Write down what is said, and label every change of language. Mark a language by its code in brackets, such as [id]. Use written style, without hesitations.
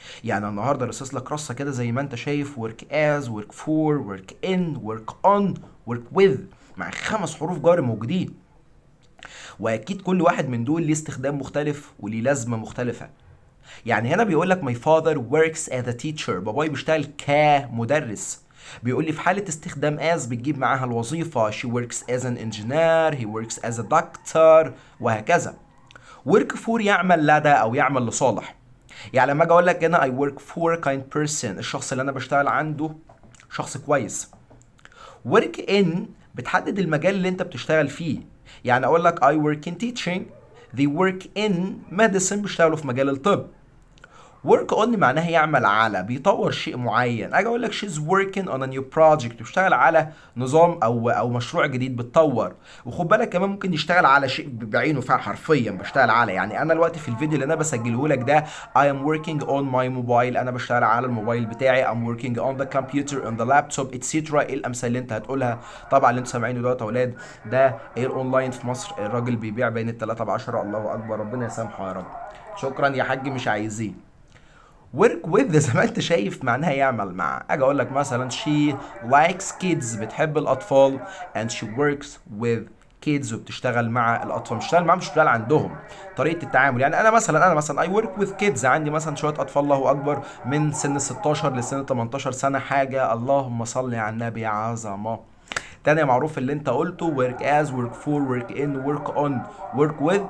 [ar] يعني النهارده رصص لك رصه كده زي ما انت شايف work as work for work in work on work with، مع 5 حروف جر موجودين، واكيد كل واحد من دول ليه استخدام مختلف وليه لازمه مختلفه. يعني هنا بيقول لك [en] my father works as a teacher، [ar] باباي بيشتغل كمدرس. بيقول لي في حالة استخدام as بتجيب معاها الوظيفة، [en] she works as an engineer، he works as a doctor، [ar] وهكذا. work for يعمل لدى أو يعمل لصالح. يعني لما أجي أقول لك هنا [en] I work for a kind person، [ar] الشخص اللي أنا بشتغل عنده شخص كويس. work in بتحدد المجال اللي أنت بتشتغل فيه، يعني أقول لك [en] I work in teaching، they work in medicine، [ar] بيشتغلوا في مجال الطب. work on معناها يعمل على، بيطور شيء معين. اجي اقول لك [en] she's working on a new project، [ar] بتشتغل على نظام او مشروع جديد بتطور. وخد بالك كمان ممكن يشتغل على شيء بعينه فعلا حرفيا بشتغل على، يعني انا دلوقتي في الفيديو اللي انا بسجله لك ده [en] I am working on my mobile، [ar] انا بشتغل على الموبايل بتاعي. [en] I'm working on the computer on the laptop etc. [ar] ايه الامثال اللي انت هتقولها؟ طبعا اللي انتوا سامعينه دوت يا اولاد ده ايه الاونلاين في مصر، الراجل بيبيع بين الثلاثة ب10، الله اكبر ربنا يسامحه يا رب. شكرا يا حاج مش عايزين. work with زي ما انت شايف معناها يعمل مع. اجي اقول لك مثلا [en] she likes kids، [ar] بتحب الاطفال، [en] and she works with kids، [ar] وبتشتغل مع الاطفال. مش بتشتغل معاهم، مش بتشتغل عندهم. طريقه التعامل يعني انا مثلا [en] I work with kids، [ar] عندي مثلا شويه اطفال الله اكبر من سن 16 لسن 18 سنه، حاجه اللهم صل على النبي عظمه. تاني معروف اللي انت قلته work as work for work in work on work with.